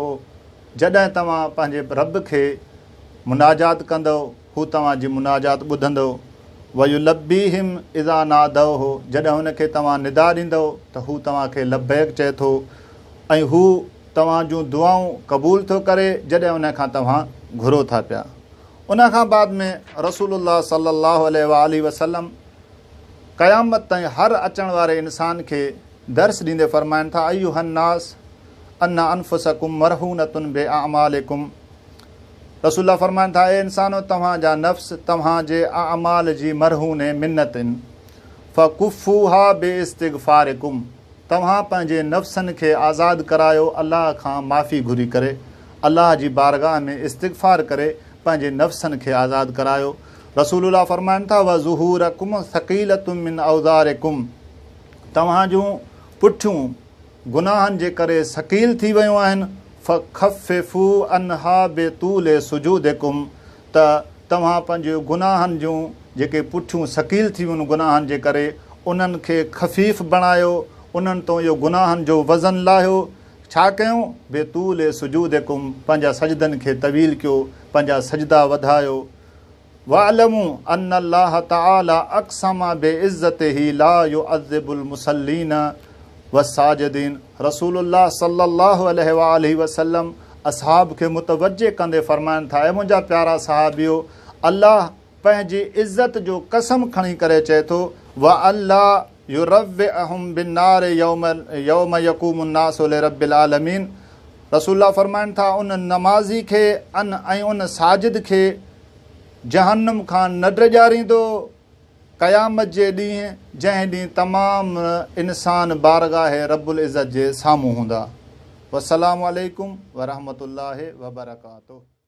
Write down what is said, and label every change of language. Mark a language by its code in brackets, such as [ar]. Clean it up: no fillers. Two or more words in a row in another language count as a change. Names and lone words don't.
[sd] जॾहिं तव्हां पंहिंजे रब खे मुनाजात कंदो हू तव्हांजी मुनाजात ॿुधंदो। [ar] ويلبيهم إذا نادوه. [sd] जॾहिं हुनखे तव्हां निदा ॾींदो त हू तव्हांखे लब्बैक चए थो ऐं हू तव्हां जूं दुआऊं क़बूल थो करे जॾहिं उन खां तव्हां घुरो था पिया। उन खां बाद में रसूलुल्लाह [ar] صلى الله عليه وآله وسلم [sd] क़यामत ताईं हर अचण वारे इंसान खे दर्स ॾींदे फ़रमाइनि था, [ar] أيها الناس إن أنفسكم مرهونة بأعمالكم. [sd] रसूलुल्लाह फ़रमाइनि था, ए इंसानो तव्हांजा नफ़्स तव्हांजे अअमाल जी मरहून [ar] منتن فكوها باستغفاركم. [sd] तव्हां पंहिंजे नफ़्सनि खे आज़ादु करायो अलाह खां माफ़ी घुरी करे, अलाह जी बारगाह में इस्तिग़फ़ार करे पंहिंजे नफ़्सनि खे आज़ादु करायो। रसूलुल्लाह फ़रमाइनि था, [ar] وظهوركم ثقيلة من أوزاركم. [sd] तव्हां जूं पुठियूं गुनाहनि जे करे सकील थी वियूं आहिनि। [ar] فخففوا عنها بطول سجودكم. [sd] त तव्हां पंहिंजे गुनाहनि जूं जेके पुठियूं सकील थी वियूं गुनाहनि जे करे उन्हनि खे ख़फ़ीफ़ बणायो, उन्हनि तो इहो गुनाहनि जो वज़न लाहियो। छा कयूं? [ar] بطول سجودكم, [sd] पंहिंजा सजदनि खे तवील कयो, पंहिंजा सजदा वधायो। [ar] واعلموا أن الله تعالى أقسم بعزته لا يعذب المصلين والساجدين. [sd] रसूलुल्लाह [ar] صلى الله عليه وآله وسلم [sd] असहाब खे मुतवज्जे कंदे फ़रमाइनि था, ऐं मुंहिंजा प्यारा सहाबियो, अल्लाह पंहिंजी इज़्ज़त जो कसम खणी करे चए थो, [ar] والله يروعهم بالنار يوم يقوم الناس لرب العالمين. [sd] रसूलुल्लाह फ़रमाइनि था, उन नमाज़ी खे ऐं उन साजिद खे जहन्नम खां न ड्रॼारींदो क़यामत जे ॾींहुं, जंहिं ॾींहुं तमामु इंसान बारगाह [ar] رب العزة [sd] जे साम्हूं हूंदा। [ar] والسلام عليكم ورحمة الله وبركاته.